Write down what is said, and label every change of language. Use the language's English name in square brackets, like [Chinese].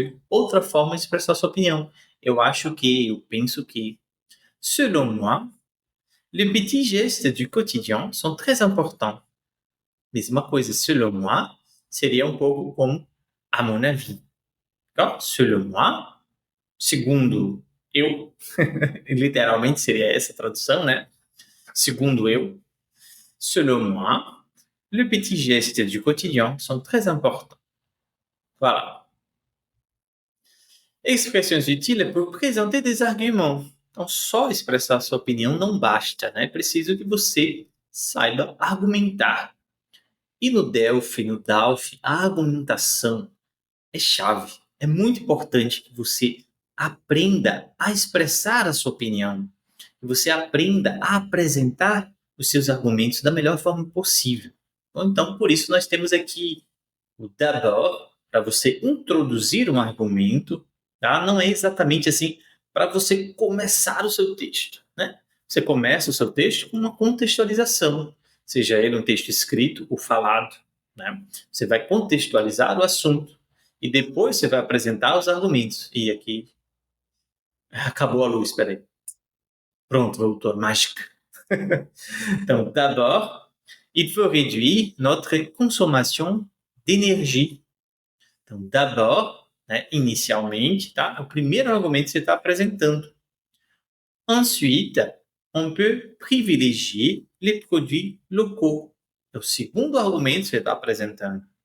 [Portuguese] Outra forma de expressar sua opinião. Eu acho que, eu penso que. [French] Selon moi, les petits gestes du quotidien sont très importants. [Portuguese] Mesma coisa, [French] selon moi, [Portuguese] seria um pouco como [French] à mon avis. [Portuguese] Então, [French] selon moi, [Portuguese] segundo eu, literalmente seria essa a tradução, né? Segundo eu, [French] selon moi, les petits gestes du quotidien sont très importants. Voilà. Expressões utiles pour présenter des arguments. [Portuguese] Então, só expressar sua opinião não basta, né? É preciso que você saiba argumentar. E no DALF, a argumentação é chave. É muito importante que você aprenda a expressar a sua opinião. Que você aprenda a apresentar os seus argumentos da melhor forma possível. Então, por isso, nós temos aqui o d'abord, para você introduzir um argumento, tá? Não é exatamente assim para você começar o seu texto, né? Você começa o seu texto com uma contextualização, seja ele um texto escrito ou falado, né? Você vai contextualizar o assunto e depois você vai apresentar os argumentos. E aqui acabou a luz, espera aí. Pronto, voltou a mágica. [French] Então, d'abord, il faut réduire notre consommation d'énergie. [Portuguese] Então, d'abord, né, inicialmente, tá? É o primeiro argumento que você está apresentando. [French] Ensuite, on peut privilégier les produits locaux. [Portuguese] É o segundo argumento que você está apresentando.